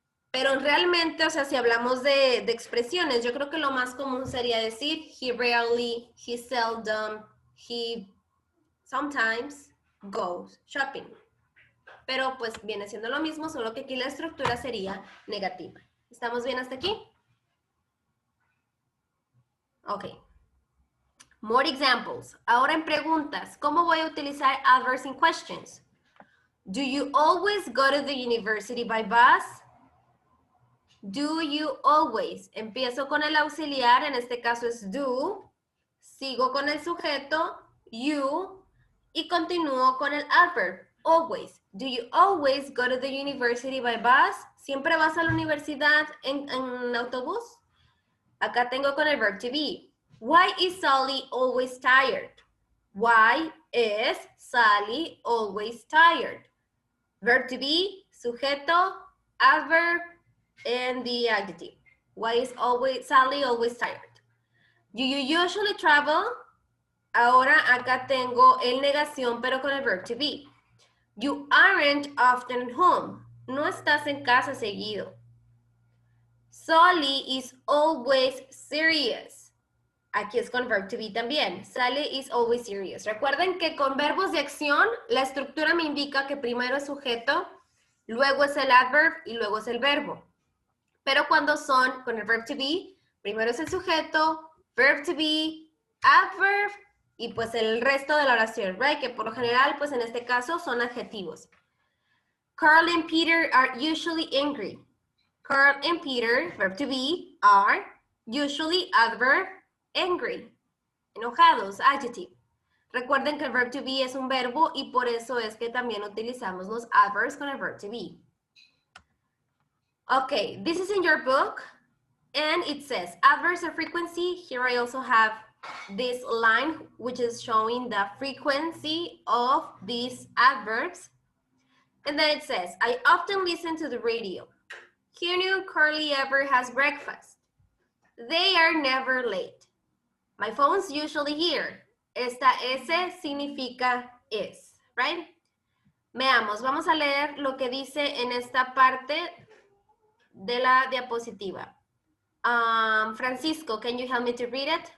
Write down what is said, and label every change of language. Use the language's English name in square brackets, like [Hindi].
[Spanish] Pero realmente, o sea, si hablamos de expresiones, yo creo que lo más común sería decir [English] he rarely, he seldom, he sometimes goes shopping. [Spanish] Pero pues viene siendo lo mismo, solo que aquí la estructura sería negativa. ¿Estamos bien hasta aquí? [English] Ok. More examples. [Spanish] Ahora en preguntas, ¿cómo voy a utilizar [English] adverbs in questions? Do you always go to the university by bus? Do you always? [Spanish] Empiezo con el auxiliar, en este caso es do. Sigo con el sujeto, you. Y continúo con el adverb, always. [English] Do you always go to the university by bus? [Spanish] ¿Siempre vas a la universidad en autobús? Acá tengo con el verb to be. [English] Why is Sally always tired? Why is Sally always tired? Verb to be, sujeto, adverb, and the adjective. Why is Sally always tired? Do you usually travel? [Spanish] Ahora acá tengo el negación, pero con el verb to be. [English] You aren't often at home. [Spanish] No estás en casa seguido. [English] Sally is always serious. [Spanish] Aquí es con verb to be también. [English] Sally is always serious. [Spanish] Recuerden que con verbos de acción, la estructura me indica que primero es sujeto, luego es el adverb y luego es el verbo. Pero cuando son con el verb to be, primero es el sujeto, verb to be, adverb y pues el resto de la oración, right? Que por lo general, pues en este caso son adjetivos. [English] Carl and Peter are usually angry. Carl and Peter, verb to be, are usually adverb, angry. [Spanish] Enojados, adjective. Recuerden que el verb to be es un verbo y por eso es que también utilizamos los adverbs con el verb to be. [English] Okay, this is in your book, and it says adverbs of frequency. Here I also have this line, which is showing the frequency of these adverbs. And then it says, I often listen to the radio. Who knew Carly ever has breakfast? They are never late. My phone's usually here. [Spanish] Esta S significa is, right? Veamos, vamos a leer lo que dice en esta parte de la diapositiva. [English] Francisco, can you help me to read it?